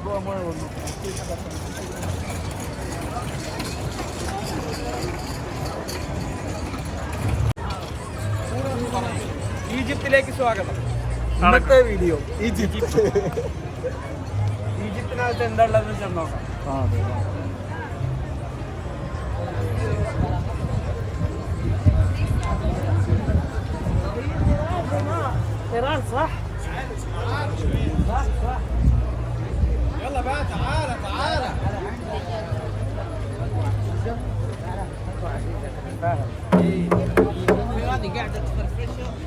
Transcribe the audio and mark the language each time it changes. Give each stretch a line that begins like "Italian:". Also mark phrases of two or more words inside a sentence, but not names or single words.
Malayalam: ഈജിപ്തിലേക്ക് സ്വാഗതം. ഇന്നത്തെ വീഡിയോ ഈജിപ്ത്. ഈജിപ്തിനകത്ത് എന്താ ഉള്ളതെന്ന് വെച്ചാൽ നോക്കാം.
Arabic: إيران صح؟ صح. يلا بقى تعالى. هذه قاعدة تفرفشه.